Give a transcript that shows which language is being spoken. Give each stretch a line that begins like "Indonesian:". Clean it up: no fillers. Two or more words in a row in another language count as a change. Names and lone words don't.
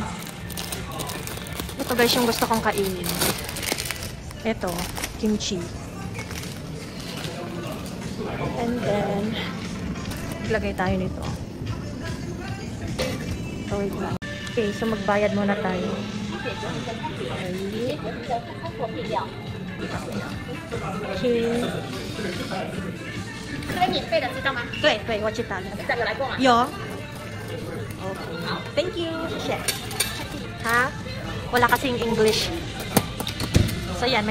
Filipino: Ito guys, yung gusto kong kainin. Ito, kimchi.
English: And then,
Filipino: ilagay tayo nito. So, wait lang. Okay, so magbayad muna tayo. Okay.
Chinese: 这个免费的，知道吗？对对，我知道了。这个来过吗？
English: 有。Okay. Thank you. Shit.
Filipino: Ha? Wala kasing English. So, yan.